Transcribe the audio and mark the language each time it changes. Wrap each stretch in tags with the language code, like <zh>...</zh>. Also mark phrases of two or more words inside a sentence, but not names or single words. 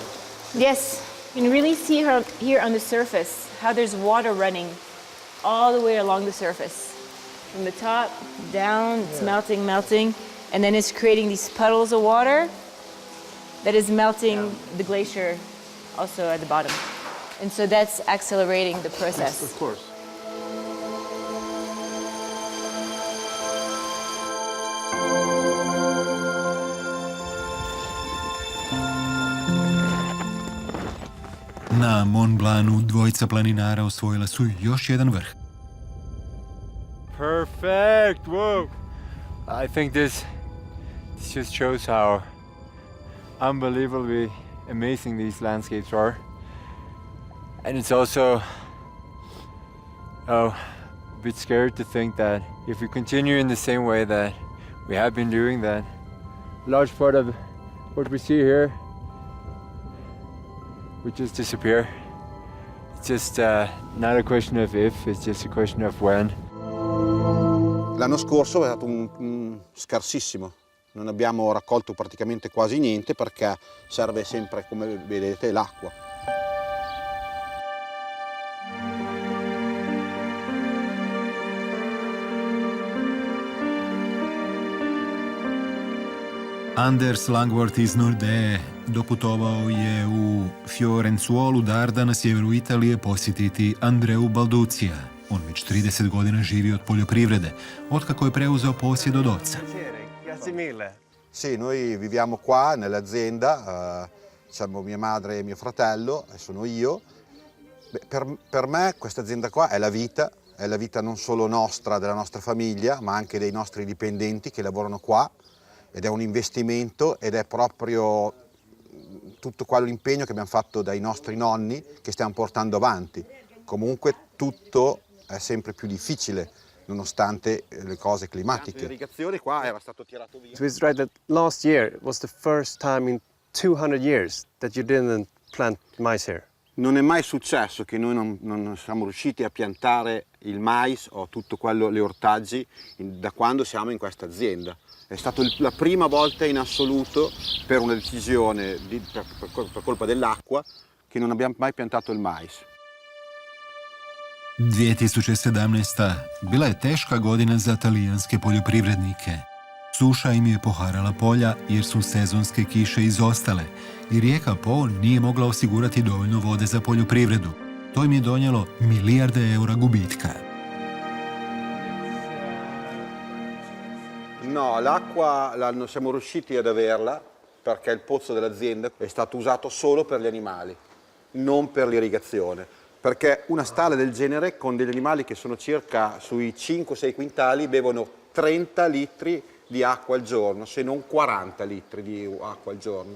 <en>Yes, you can really see here on the surface how there's water running all the way along the surface. From the top down, it's melting, and then it's creating these puddles of water that is melting the glacier also at the bottom. And so that's accelerating the process. Yes, of course.</en> <hr>Na Mont Blancu dvojica planinara osvojila su još jedan vrh.</hr> <en>Perfect! Whoa! I think this just shows how unbelievably amazing these landscapes are. And it's also a bit scary to think that if we continue in the same way that we have been doing, that a large part of what we see here would just disappear. It's just not a question of if, it's just a question of when.</en> <it>L'anno scorso è stato scarsissimo, non abbiamo raccolto praticamente quasi niente perché serve sempre, come vedete, l'acqua.</it> <hr>Anders Langworth iz Nordije doputovao je u Fiorenzuolu d'Arda na sjeveru Italije posjetiti Andreu Balducija. On već 30 godina živi od poljoprivrede, otkako je preuzeo posjed od oca.</hr> <it>Grazie mille. Sì, noi viviamo qua nell'azienda, siamo mia madre e mio fratello, e sono io. Per me questa azienda qua è la vita non solo nostra, della nostra famiglia, ma anche dei nostri dipendenti che lavorano qua. ed è un investimento ed è proprio tutto quell'impegno che abbiamo fatto dai nostri nonni che stiamo portando avanti. Comunque tutto è sempre più difficile nonostante le cose climatiche. L'irrigazione qua era stato tirato via.</it> <en>So it's right that last year was the first time in 200 years that you didn't plant maize here.</en> <it>Non è mai successo che noi non siamo riusciti a piantare il mais o tutto quello, gli ortaggi da quando siamo in questa azienda. È stata la prima volta in assoluto per una decisione per colpa dell'acqua che non abbiamo mai piantato il mais.</it> <hr>2017. Bila je teška godina za talijanske poljoprivrednike. Suša im je poharala polja jer su sezonske kiše izostale i rijeka Po nije mogla osigurati dovoljno vode za poljoprivredu. To im je donijelo milijarde eura gubitka.</hr> <it>No, l'acqua siamo riusciti ad averla perché il pozzo dell'azienda è stato usato solo per gli animali, non per l'irrigazione. Perché una stalla del genere con degli animali che sono circa sui 5-6 quintali bevono 30 litri di acqua al giorno, se non 40 litri di acqua al giorno.</it>